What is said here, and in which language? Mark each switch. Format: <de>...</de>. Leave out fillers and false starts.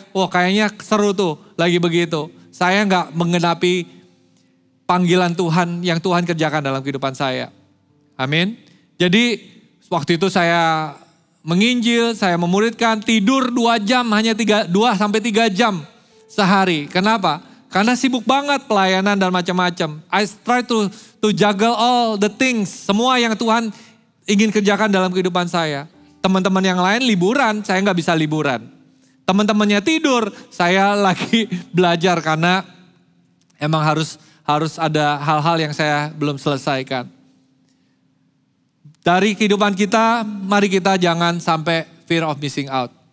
<id>Wah kayaknya seru tuh, lagi begitu. Saya nggak menggenapi panggilan Tuhan yang Tuhan kerjakan dalam kehidupan saya. Amin. Jadi waktu itu saya menginjil, saya memuridkan, tidur 2 jam, hanya 2-3 jam sehari. Kenapa? Karena sibuk banget pelayanan dan macam-macam.</id> <en>I try to juggle all the things.</en> <id>Semua yang Tuhan ingin kerjakan dalam kehidupan saya. Teman-teman yang lain liburan, saya nggak bisa liburan. Teman-temannya tidur, saya lagi belajar karena emang harus ada hal-hal yang saya belum selesaikan. Dari kehidupan kita, mari kita jangan sampai</id> <en>fear of missing out.</en>